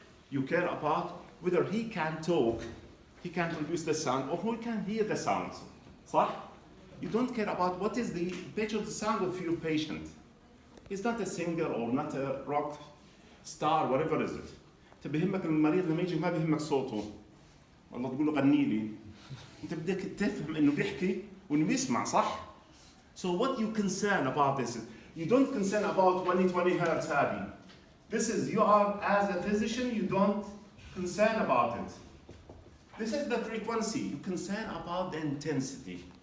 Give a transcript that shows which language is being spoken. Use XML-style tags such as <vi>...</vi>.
<en>You care about whether he can talk, he can produce the sound, or who can hear the sound.</en> <ar>صح?</ar> <en>You don't care about what is the pitch of the sound of your patient. He's not a singer or not a rock star, whatever is it.</en> <ar>انت بيهمك المريض لما يجي ما بيهمك صوته. والله تقول له غني لي. انت بدك تفهم انه بيحكي وانه بيسمع صح؟</ar> <en>So what you concern about this is, you don't concern about 20 hertz هذه. This is, you are, as a physician, you don't concern about it. This is the frequency. You concern about the intensity.</en>